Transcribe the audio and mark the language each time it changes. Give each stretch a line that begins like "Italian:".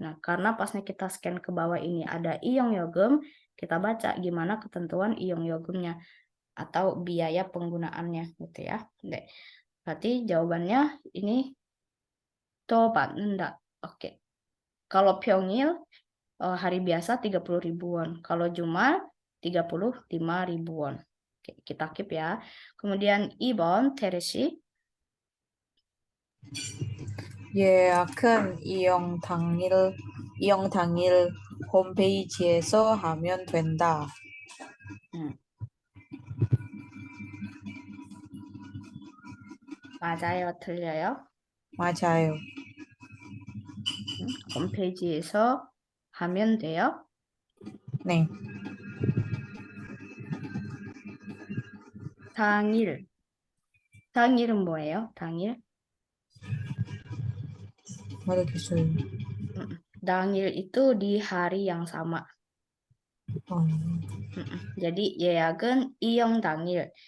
Indonesian: Nah, karena pasnya kita scan ke bawah ini ada iong-yogem, kita baca gimana ketentuan iong-yogemnya atau biaya penggunaannya gitu ya. Berarti jawabannya ini
Korean: 또 받는다.
Indonesian: Oke. Kalau 평일 hari biasa 30.000 won. Kalau Jumat 35.000 won. Oke, kita keep ya. Kemudian 2번 테레시.
Korean: 예약은 이용 당일 홈페이지에서 하면 된다. 맞아요, 틀려요? 맞아요. 홈페이지에서 하면 돼요? 네. 당일. 당일은 뭐예요? 당일? 모르겠어요.
Indonesian: 당일 itu di hari yang sama.
Korean: Jadi 예약은 이용 당일.